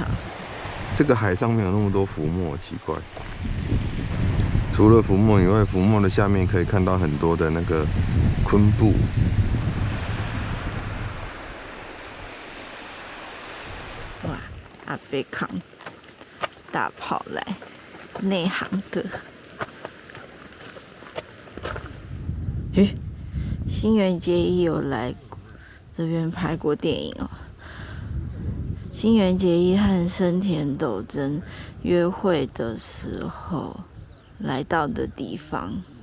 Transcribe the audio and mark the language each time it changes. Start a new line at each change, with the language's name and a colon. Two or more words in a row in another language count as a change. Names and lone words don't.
Chinese: 這個海上面有那麼多浮沫，奇怪。除了浮沫以外，浮沫的下面可以看到很多的那個昆布。哇，阿伯扛大炮來，內行的。誒，新垣結衣有來這邊拍過電影哦。新垣結衣和生田斗真約會的時候來到的地方。